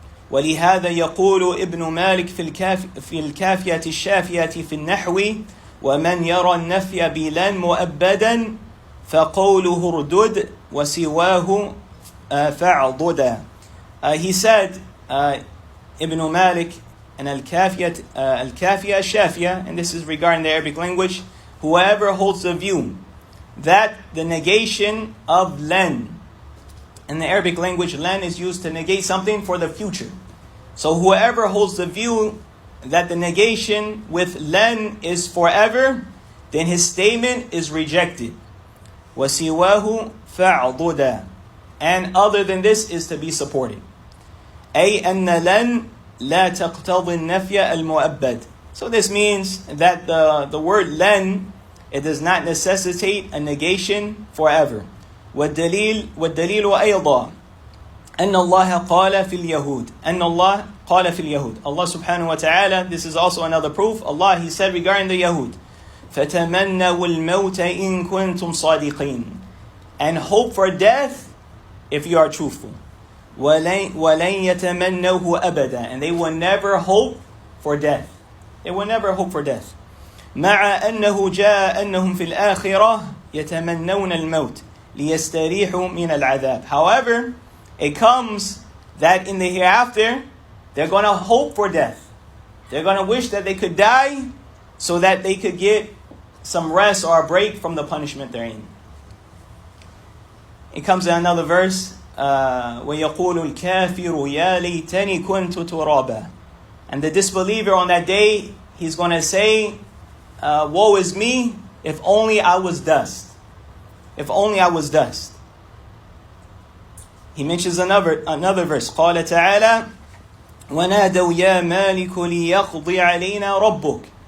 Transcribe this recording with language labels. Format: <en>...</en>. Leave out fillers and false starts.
<ar>ولهذا يقول ابن مالك في الكافية الشافية في النحو ومن يرى النفي بلن مؤبدا فقوله اردد وسواه فاعضدا.</ar> <en>He said, Ibn Malik and al-Kafiyah al-Shafiyah, and this is regarding the Arabic language, whoever holds the view that the negation of len, in the Arabic language, len is used to negate something for the future. So whoever holds the view that the negation with len is forever, then his statement is rejected.</en> <ar>وَسِوَاهُ فَعْضُدَ.</ar> <en>and other than this is to be supported.</en> <ar>أي أن لن لا تقتضي النفي المؤبد.</ar> <en>So this means that the word len, it does not necessitate a negation forever.</en> <ar>والدليل أيضا أن الله قال في اليهود أن الله قال في اليهود.</ar> <en>Allah subhanahu wa ta'ala, this is also another proof. Allah, He said regarding the Yahud,</en> <ar>فَتَمَنَّوُا الْمَوْتَ إِن كُنْتُمْ صَادِقِينَ.</ar> <en>And hope for death if you are truthful.</en> <ar>وَلَن يَتَمَنَّوْهُ أَبَدًا.</ar> <en>And they will never hope for death. They will never hope for death.</en> <ar>مع أنه جاء أنهم في الآخرة يتمنون الموت ليستريحوا من العذاب.</ar> <en>However, it comes that in the hereafter, they're going to hope for death. They're going to wish that they could die so that they could get some rest or a break from the punishment they're in. It comes in another verse,</en> <ar>وَيَقُولُ الْكَافِرُ يَا لَيْتَنِي كُنْتُ تُرَابًا.</ar> <en>And the disbeliever on that day, he's going to say, woe is me, if only I was dust. If only I was dust. He mentions another verse.</en> <ar>قال تعالى وَنَادَوْا يَا مَالِكُ لِيَقْضِي عَلَيْنَا رَبُّكَ.</ar>